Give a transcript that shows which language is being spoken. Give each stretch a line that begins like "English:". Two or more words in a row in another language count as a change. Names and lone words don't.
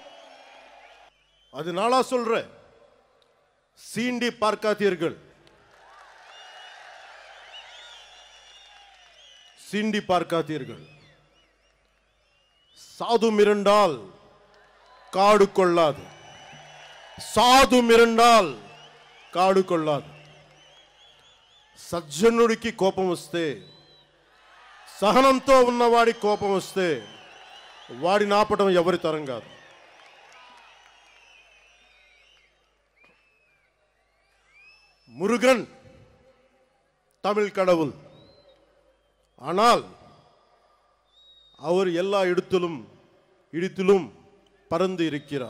Tamil: அதனால சொல்ற, சீண்டி பார்க்காதீர்கள், சாது மிரண்டால் காடு கொள்ளாது. சாது மிரண்டால் காடு கொள்ளாது.
Telugu: సజ్జనుడికి కోపం వస్తే, సహనంతో ఉన్నవాడి కోపం వస్తే వాడిని ఆపడం ఎవరి తరం కాదు.
Tamil: முருகன் தமிழ் கடவுள். ஆனால் அவர் எல்லா இடத்திலும் பறந்து இருக்கிறார்.